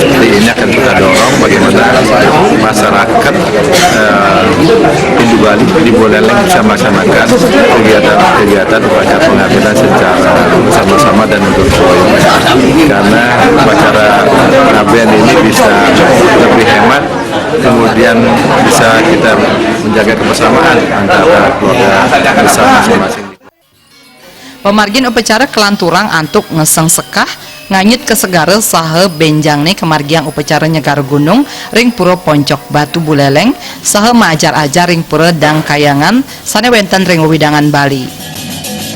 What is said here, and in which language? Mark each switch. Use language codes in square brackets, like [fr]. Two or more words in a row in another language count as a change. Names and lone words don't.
[id] seperti ini akan kita dorong bagaimana masyarakat Hindu Bali di Buleleng bisa melaksanakan kegiatan upacara pengambilan secara bersama-sama dan berkoordinasi, karena upacara pengambilan ini bisa lebih hemat, kemudian bisa kita menjaga kebersamaan antara keluarga besar masing-masing. [ban] Pemargin upacara kelanturang antuk ngeseng sekah nganyit ke segara saha benjangne kemargiang upacara nyegar gunung ring pura Poncok Batu Buleleng saha maajar-ajar ring pura Dangkayangan sane wenten ring widangan Bali.